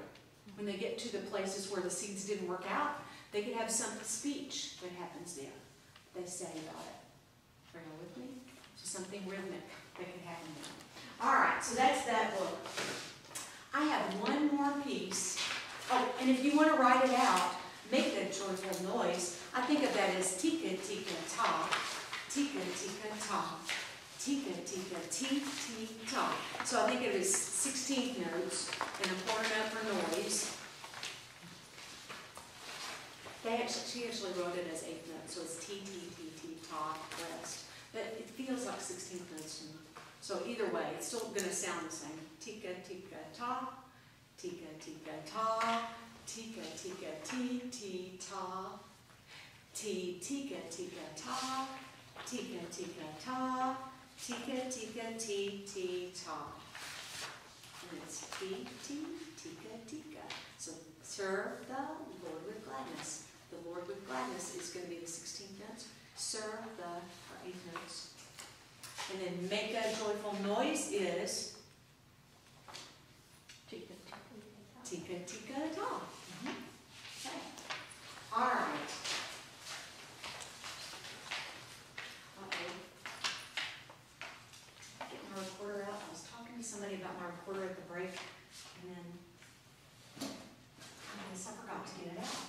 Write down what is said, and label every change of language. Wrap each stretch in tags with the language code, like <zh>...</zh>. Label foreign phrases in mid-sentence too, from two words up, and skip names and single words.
<en>When they get to the places where the seeds didn't work out, they could have some speech that happens there. They say about it. Are you with me? So something rhythmic that could happen there. All right, so that's that book. I have one more piece. Oh, and if you want to write it out, make a joyful noise. I think of that as tika, tika, ta. Tika, tika, ta. Tika, tika, ti, ti, ta. So I think it is 16th notes and a quarter note for noise. She actually wrote it as 8th notes, so it's ti, ti, ti, ti, ta, rest. But it feels like 16th notes to me. So either way, it's still going to sound the same. Tika, tika, ta. Tika, tika, ta. Tika, tika, ti, ti, ta. Ti, tika, tika, ta. Tika, tika, ta. Tika, tika, ti, ti, ta. And it's ti, ti, tika, tika. So serve the Lord with gladness. The Lord with gladness is going to be the 16th notes. Serve the 8th notes. And then make a joyful noise is tika, tika, ta. Okay. All right. Get my recorder out. I was talking to somebody about my recorder at the break, and then I guess I forgot to get it out.</en>